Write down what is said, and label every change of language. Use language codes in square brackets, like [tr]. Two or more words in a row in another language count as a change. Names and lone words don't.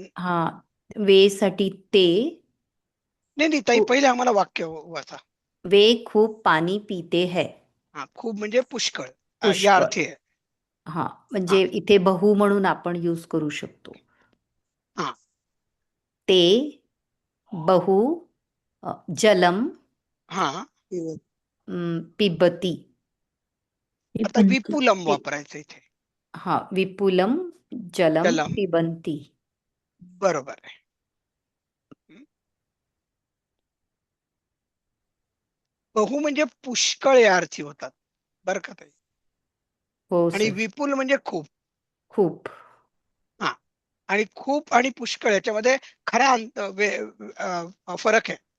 [mr] हा, वे साठी ते. नाही ताई, पहिले आम्हाला वाक्य वाचा. वे खूप पाणी पिते है. हा, खूप म्हणजे पुष्कळ या पुष्कळ. अर्थी आहे. हा, म्हणजे इथे बहु म्हणून आपण यूज करू शकतो. हा, [sa] ते बहु जलम [mr] हा, [sa] पिबती. [mr] आता विपुलम वापरायचं इथे. हा, [sa] विपुलम जलम जलम पिबंती. [mr] बरोबर आहे. हं. बहु म्हणजे पुष्कळ या अर्थी होतात बरं का ताई. हो आणि सर. विपुल म्हणजे खूप. खूप. हा. आणि खूप आणि पुष्कळ याच्यामध्ये खरा फरक आहे.